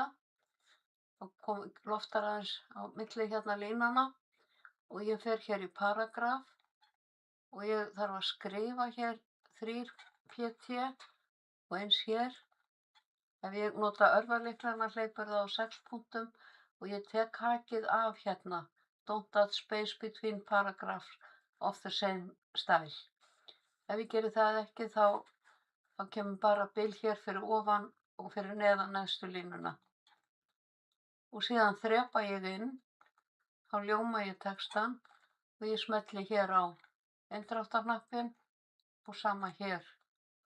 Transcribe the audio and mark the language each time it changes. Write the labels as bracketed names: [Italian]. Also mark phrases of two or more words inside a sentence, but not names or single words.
[Icelandic] Þá loftar aðeins á milli hérna línana og ég fer hér í paragraf og ég þarf að skrifa hér 3 pt og eins hér. Ef ég nota örvarlyklana hleypur það á 6 punktum og ég tek hakið af hérna. [English] Don't add space between paragraphs of the same style. [Icelandic] Ef ég geri það ekki þá kemur bara bil hér fyrir ofan og fyrir neðan neðstu línuna. Og síðan þrepa ég inn, þá ljóma ég textann og ég smelli hér á eindráttarhnappinn og sama hér.